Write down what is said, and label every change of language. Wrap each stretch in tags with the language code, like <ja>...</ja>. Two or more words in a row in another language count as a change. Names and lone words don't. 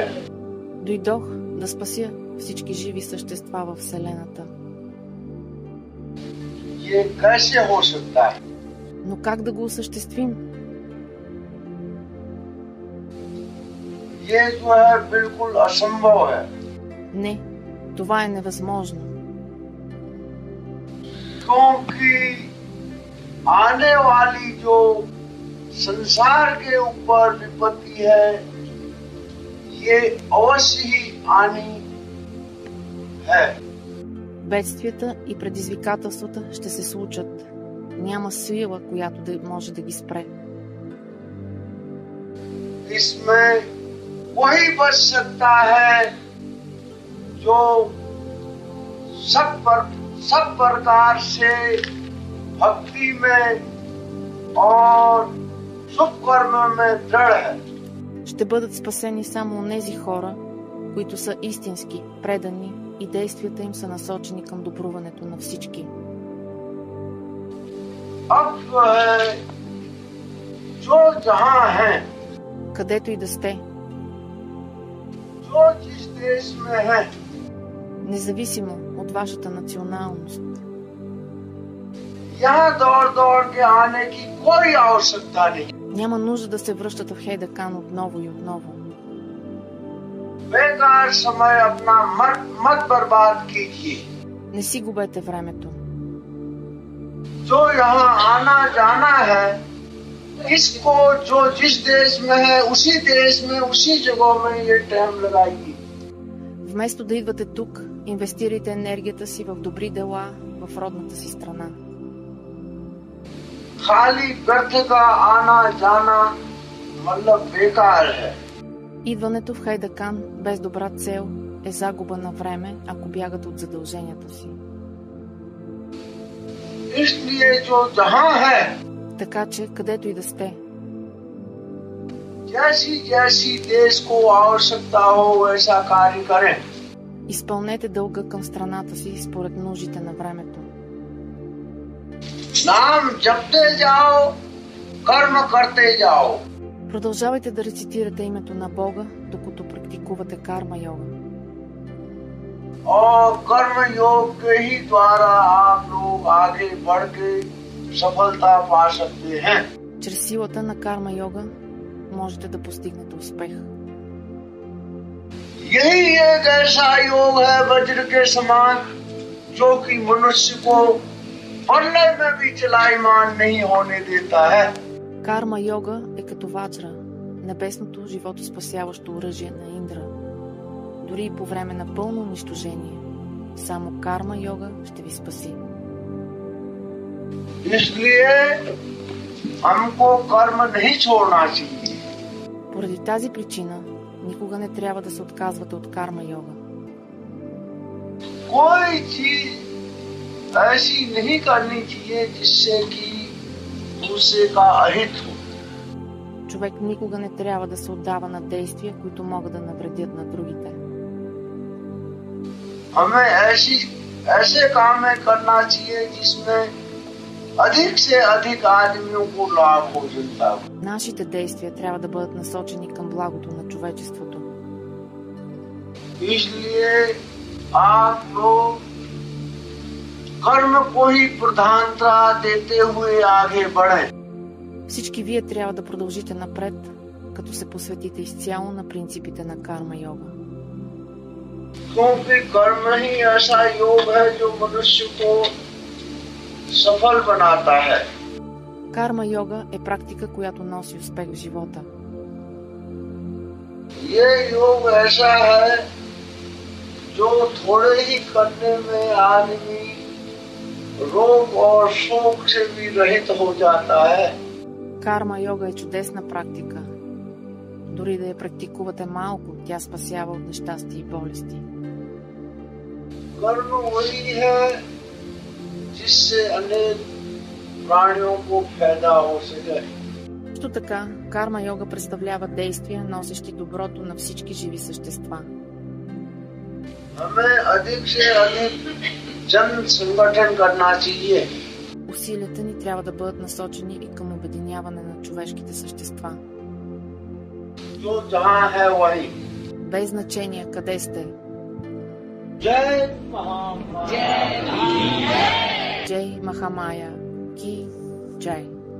<bg>Дойдох да спася всички живи същества във Вселената.</bg> <hi>ये कैसे हो सकता है?</hi> <bg>Но как да го осъществим?</bg> <hi>ये जो है बिल्कुल असंभव है.</hi> <bg>Не, това е невъзможно.</bg> <hi>क्योंकि आने वाली जो संसार के ऊपर विपत्ति है ये अवश्य ही आनी है.</hi> <bg>Бедствията и предизвикателствата ще се случат. Няма сила, която да може да ги спре.</bg> <hi>इसमें वही बच सकता है जो सब प्रकार से भक्ति में और शुभ कर्म में दृढ़ है.</hi> <bg>Ще бъдат спасени само онези хора, които са истински, предани и действията им са насочени към добруването на всички.</bg> <hi>अब जो है जो जहाँ है,</hi> <bg>Където и да сте,</bg> <hi>जो जिस देश में है,</hi> <bg>независимо от вашата националност,</bg> <hi>यहाँ दौड़ के आने की कोई आवश्यकता नहीं.</hi> <bg>няма нужда да се връщате в Хайдакан отново и отново.</bg> <hi>बेकार समय अपना मत बर्बाद कीजिए.</hi> <bg>Не си губете времето.</bg> <hi>जो यहाँ आना जाना है, इसको जो जिस देश में है उसी देश में उसी जगह में ये टाइम लगाइए.</hi> <bg>Вместо да идвате тук, инвестирайте енергията си в добри дела в родната си страна.</bg> <hi>खाली व्यर्थ का आना जाना मतलब बेकार है.</hi> <bg>Идването в Хайдакан без добра цел е загуба на време, ако бягате от задълженията си.</bg> <hi>इसलिए जो जहाँ है,</hi> <bg>Така че, където и да сте,</bg> <hi>जैसी जैसी देश को आवश्यकता हो वैसा कार्य करें।</hi> <bg>Изпълнете дълга към страната си според нуждите на времето.</bg> <hi>नाम जपते जाओ, कर्म करते जाओ।</hi> <bg>Продължавайте да рецитирате името на Бога, докато практикувате карма йога.</bg> <hi>और कर्म योग के ही द्वारा आप लोग आगे बढ़ के सफलता पा सकते हैं।</hi> <bg>Чрез силата на карма йога можете да постигнете успех.</bg> <hi>यही एक ऐसा योग है वज्र के समान जो कि मनुष्य को प्रलय में भी चलायमान नहीं होने देता है।</hi> <bg>Карма йога е като ваджра, небесното животоспасяващо оръжие на Индра. Дори и по време на пълно унищожение, само карма йога ще ви спаси.</bg> <hi>इसलिए हमको कर्म नहीं छोड़ना चाहिए।</hi> <bg>Поради тази причина никога не трябва да се отказвате от карма йога.</bg> <hi>कोई चीज ऐसी नहीं करनी चाहिए जिससे कि दूसरे का अहित हो।</hi> <bg>Човек никога не трябва да се отдава на действия, които могат да навредят на другите.</bg> <hi>हमें ऐसे काम में करना चाहिए जिसमें अधिक से अधिक आदमियों को लाभ हो जनता को।</hi> <bg>Нашите действия трябва да бъдат насочени към благото на човечеството.</bg> <hi>इसलिए आप लोग कर्म को ही प्रधानता देते हुए आगे बढ़ें।</hi> <bg>Всички вие трябва да продължите напред, като се посветите изцяло на принципите на карма йога.</bg> <hi>क्योंकि कर्म ही ऐसा योग है जो मनुष्य को सफल बनाता है।</hi> <bg>Карма йога е практика, която носи успех в живота.</bg> <hi>ये योग ऐसा है जो थोड़े ही करने में आदमी रोग और शोक से भी रहित हो जाता है।</hi> <bg>Карма йога е чудесна практика. Дори да я практикувате малко, тя спасява от нещастия и болести.</bg> <hi>कर्म वही है जिससे अनेक प्राणियों को फायदा हो सके।</hi> <bg>Също така, карма йога представлява действия, носещи доброто на всички живи същества.</bg> <hi>हमें अधिक से अधिक जन संगठन करना चाहिए।</hi> <bg>Усилията ни трябва да бъдат насочени и към обединяване на човешките същества.</bg> <hi>जो जहाँ है वहीं।</hi> <bg>Без значение къде сте.</bg> <hi>जय महामाया। जय महामाया की जय.</hi>